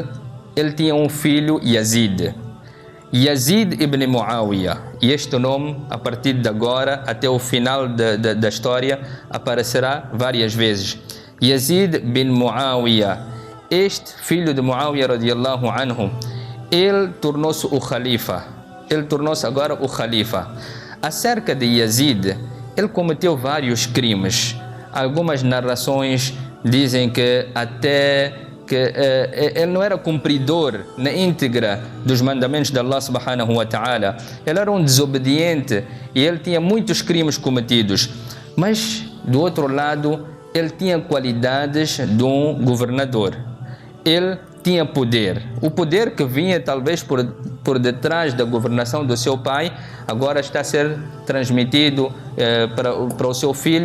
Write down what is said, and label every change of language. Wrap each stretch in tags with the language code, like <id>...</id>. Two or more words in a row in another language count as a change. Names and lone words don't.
<pt>Ele tinha um filho, Yazid. Yazid ibn Muawiyah. E este nome, a partir de agora, até o final da história, aparecerá várias vezes. Yazid bin Muawiyah. Este filho de Muawiyah</pt> <ar>رضي الله عنه,</ar> <pt>ele tornou-se o Khalifa. Ele tornou-se agora o Khalifa. Acerca de Yazid, ele cometeu vários crimes. Algumas narrações dizem que até que ele não era cumpridor na íntegra dos mandamentos de Allah</pt> <ar>سبحانه وتعالى.</ar> <pt>Ele era um desobediente e ele tinha muitos crimes cometidos. Mas, do outro lado, ele tinha qualidades de um governador. Ele tinha poder. O poder que vinha talvez por detrás da governação do seu pai, agora está a ser transmitido para o seu filho.</pt>